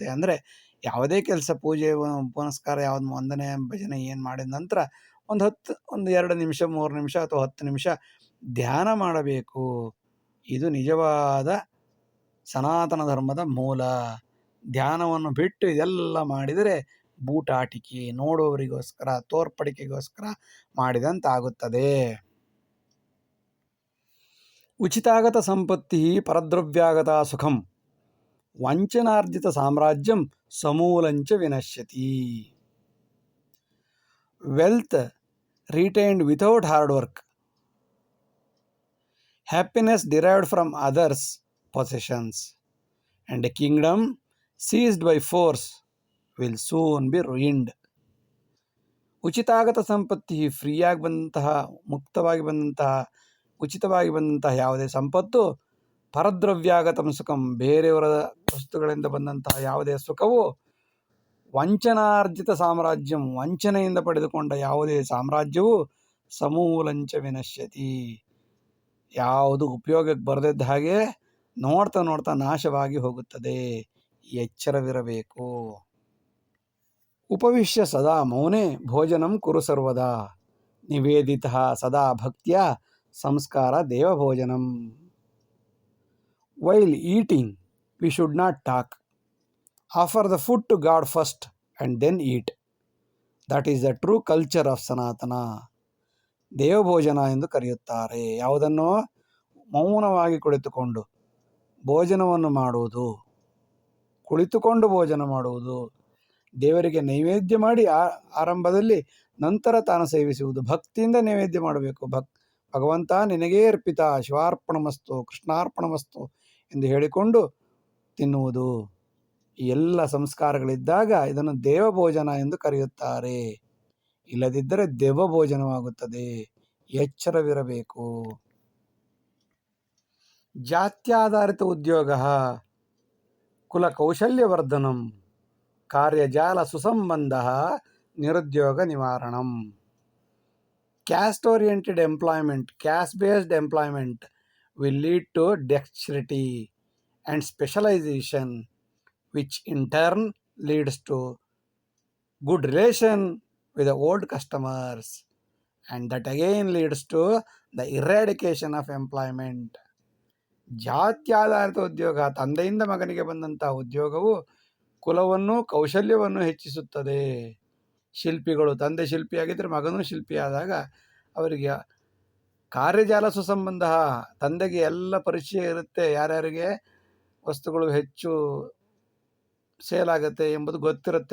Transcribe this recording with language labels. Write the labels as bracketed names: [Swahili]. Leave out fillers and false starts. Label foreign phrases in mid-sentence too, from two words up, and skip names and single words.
[Kannada] ಅಂದರೆ ಯಾವುದೇ ಕೆಲಸ, ಪೂಜೆ ಪುನಸ್ಕಾರ, ಯಾವುದು ವಂದನೆ ಭಜನೆ ಏನು ಮಾಡಿದ ನಂತರ ಒಂದು 2 ನಿಮಿಷ, 3 ನಿಮಿಷ ಅಥವಾ 10 ನಿಮಿಷ ಧ್ಯಾನ ಮಾಡಬೇಕು. ಇದು ನಿಜವಾದ ಸನಾತನ ಧರ್ಮದ ಮೂಲ. ಧ್ಯಾನವನ್ನು ಬಿಟ್ಟು ಇದೆಲ್ಲ ಮಾಡಿದರೆ ಬೂಟಾಟಿಕೆ, ನೋಡುವವರಿಗೋಸ್ಕರ, ತೋರ್ಪಡಿಕೆಗೋಸ್ಕರ ಮಾಡಿದಂತಾಗುತ್ತದೆ. [Sanskrit] ಉಚಿತಾಗತ ಸಂಪತ್ತಿ ಪರದ್ರವ್ಯಾಗತ ಸುಖಂ ವಂಚನಾರ್ಜಿತ ಸಾಮ್ರಾಜ್ಯಂ ಸಮೂಲಂಚ ವಿನಶ್ಯತಿ. [English] ವೆಲ್ತ್ retained without hard work, happiness derived from others' possessions, and a kingdom seized by force will soon be ruined. [Sanskrit] ಉಚಿತಾಗತ ಸಂಪತ್ತಿ, [Kannada] ಫ್ರೀಯಾಗಿ ಬಂದಂತಹ, ಮುಕ್ತವಾಗಿ ಬಂದಂತಹ, ಉಚಿತವಾಗಿ ಬಂದಂತಹ ಯಾವುದೇ ಸಂಪತ್ತು, [Sanskrit] ಪರದ್ರವ್ಯಾಗತಂ ಸುಖಂ, [Kannada] ಬೇರೆಯವರ ವಸ್ತುಗಳಿಂದ ಬಂದಂತಹ ಯಾವುದೇ ಸುಖವು, [Sanskrit] ವಂಚನಾರ್ಜಿತ ಸಾಮ್ರಾಜ್ಯಂ, [Kannada] ವಂಚನೆಯಿಂದ ಪಡೆದುಕೊಂಡ ಯಾವುದೇ ಸಾಮ್ರಾಜ್ಯವು, [Sanskrit] ಸಮೂಲಂಚ ವಿನಶ್ಯತಿ, [Kannada] ಯಾವುದು ಉಪಯೋಗಕ್ಕೆ ಬರದಿದ್ದ ಹಾಗೆ ನೋಡ್ತಾ ನೋಡ್ತಾ ನಾಶವಾಗಿ ಹೋಗುತ್ತದೆ. ಎಚ್ಚರವಿರಬೇಕು. [Sanskrit] ಉಪವಿಶ್ಯ ಸದಾ ಮೌನೆ ಭೋಜನಂ ಕುರು ಸರ್ವದಾ ನಿವೇದಿತಃ ಸದಾ ಭಕ್ತಿಯ ಸಂಸ್ಕಾರ ದೇವಭೋಜನಂ. [English] while eating we should not talk. Offer the food to God first and then eat. That is the true culture of Sanatana. [Kannada] ದೇವಭೋಜನ ಎಂದು ಕರೆಯುತ್ತಾರೆ. ಯಾವುದನ್ನು? ಮೌನವಾಗಿ ಕುಳಿತುಕೊಂಡು ಭೋಜನವನ್ನು ಮಾಡುವುದು, ಕುಳಿತುಕೊಂಡು ಭೋಜನ ಮಾಡುವುದು, ದೇವರಿಗೆ ನೈವೇದ್ಯ ಮಾಡಿ ಆರಂಭದಲ್ಲಿ, ನಂತರ ತಾನು ಸೇವಿಸುವುದು. ಭಕ್ತಿಯಿಂದ ನೈವೇದ್ಯ ಮಾಡಬೇಕು. ಭಗವಂತ ನಿನಗೇ ಅರ್ಪಿತ, [Sanskrit] ಶಿವಾರ್ಪಣಮಸ್ತು, ಕೃಷ್ಣಾರ್ಪಣಮಸ್ತು [Kannada] ಎಂದು ಹೇಳಿಕೊಂಡು ತಿನ್ನುವುದು. ಈ ಎಲ್ಲ ಸಂಸ್ಕಾರಗಳಿದ್ದಾಗ ಇದನ್ನು ದೇವಭೋಜನ ಎಂದು ಕರೆಯುತ್ತಾರೆ. ಇಲ್ಲದಿದ್ದರೆ ದೇವಭೋಜನವಾಗುತ್ತದೆ. ಎಚ್ಚರವಿರಬೇಕು. [Sanskrit] ಜಾತ್ಯಾಧಾರಿತ ಉದ್ಯೋಗ ಕುಲಕೌಶಲ್ಯವರ್ಧನಂ ಕಾರ್ಯಜಾಲ ಸುಸಂಬಂಧ ನಿರುದ್ಯೋಗ ನಿವಾರಣಂ. [English] Caste oriented employment, caste based employment will lead to dexterity and specialization, which in turn leads to good relation with the old customers, and that again leads to the eradication of employment. [Kannada] ಜಾತ್ಯಾಧಾರಿತ ಉದ್ಯೋಗ, ತಂದೆಯಿಂದ ಮಗನಿಗೆ ಬಂದಂತಹ ಉದ್ಯೋಗವು ಕುಲವನ್ನು, ಕೌಶಲ್ಯವನ್ನು ಹೆಚ್ಚಿಸುತ್ತದೆ. ಶಿಲ್ಪಿಗಳು, ತಂದೆ ಶಿಲ್ಪಿಯಾಗಿದ್ದರೆ ಮಗನೂ ಶಿಲ್ಪಿಯಾದಾಗ ಅವರಿಗೆ [Sanskrit] ಕಾರ್ಯಜಾಲ ಸುಸಂಬಂಧ, [Kannada] ತಂದೆಗೆ ಎಲ್ಲ ಪರಿಚಯ ಇರುತ್ತೆ, ಯಾರ್ಯಾರಿಗೆ ವಸ್ತುಗಳು ಹೆಚ್ಚು ಸೇಲ್ ಆಗುತ್ತೆ ಎಂಬುದು ಗೊತ್ತಿರುತ್ತೆ.